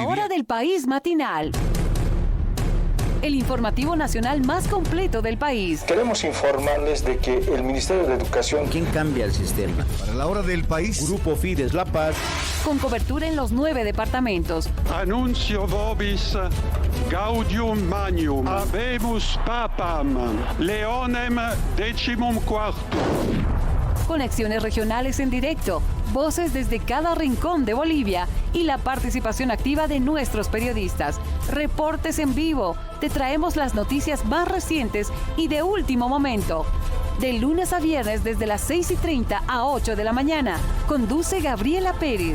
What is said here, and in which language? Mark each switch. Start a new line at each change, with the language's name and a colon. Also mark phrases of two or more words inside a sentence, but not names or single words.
Spanish: La hora del país matinal. El informativo nacional más completo del país. Queremos informarles de que el Ministerio de Educación... ¿Quién cambia el sistema? Para la hora del país. Grupo Fides La Paz. Con cobertura en los 9 departamentos.
Latin: Anuncio vobis gaudium magnum. Habemus papam. Leonem decimum quartum.
Spanish: Conexiones regionales en directo, voces desde cada rincón de Bolivia y la participación activa de nuestros periodistas. Reportes en vivo, te traemos las noticias más recientes y de último momento. De lunes a viernes desde las 6:30 a 8 de la mañana, conduce Gabriela Pérez.